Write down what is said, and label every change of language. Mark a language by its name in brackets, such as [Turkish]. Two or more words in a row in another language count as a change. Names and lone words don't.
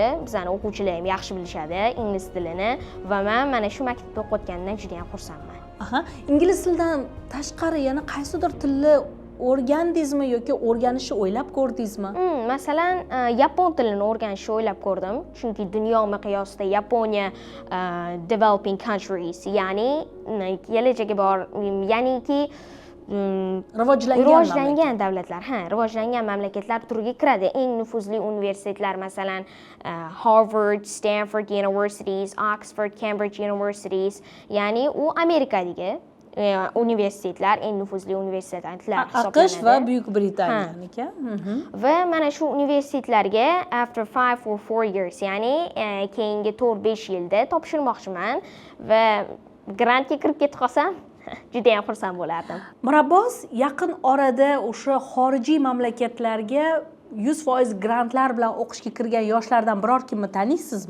[Uzbek] Bizani o'quvchilar ham yaxshi bilishadi ingliz tilini va men mana shu maktabda o'qiyotganimdan juda ham xursandman. Aha, ingliz tilidan tashqari yana qaysidir tilni o'rgandingizmi yoki o'rganishni o'ylab ko'rdingizmi? Masalan, yapon tilini o'rganishni o'ylab ko'rdim, chunki dunyo miqyosida Yaponiya [English] developing countries, [Uzbek] ya'ni kelajagi bor, ya'niki rivojlangan davlatlar, rivojlangan mamlakatlar turiga kiradi. Eng nufuzli universitetlar masalan Harvard, Stanford Universities, Oxford, Cambridge Universities, ya'ni u Amerikadagi universitetlar, eng nufuzli universitetlar hisoblanadi. AQSh va Buyuk Britaniyaniki. Va mana shu universitetlarga [English] after 5 or 4 years, [Uzbek] ya'ni keyingi 4-5 yilda topshirmoqchiman va grantga kirib ketib qolsam juda ham xursand bo'lardim. Mirabbos, yaqin orada o'sha xorijiy mamlakatlarga 100% grantlar bilan o'qishga kirgan yoshlardan biror kimni taniysizmi?